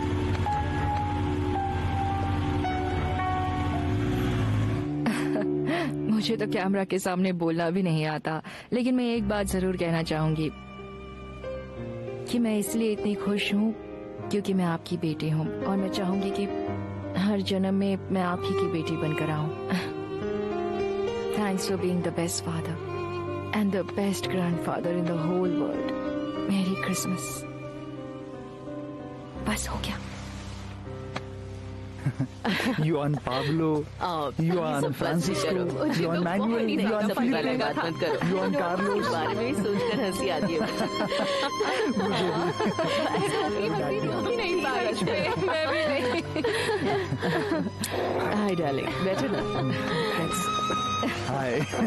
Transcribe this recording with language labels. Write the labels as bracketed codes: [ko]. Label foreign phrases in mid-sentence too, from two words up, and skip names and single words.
[hi] मुझे तो कैमरा के सामने बोलना भी नहीं आता, लेकिन मैं एक बात जरूर कहना चाहूंगी कि मैं इसलिए इतनी खुश हूँ क्योंकि मैं आपकी बेटी हूँ और मैं चाहूंगी कि हर जन्म में मैं आप ही की बेटी बनकर आऊं। [en] Thanks for being the best father and the best grandfather in the whole world. Merry Christmas. [hi] बस हो गया। Juan Pablo, Juan Francisco, Juan Manuel, Juan Felipe, Juan Carlos। बारे में सोचकर हंसी आती है। [en] Hi darling, [hi] बैठो ना। हाय।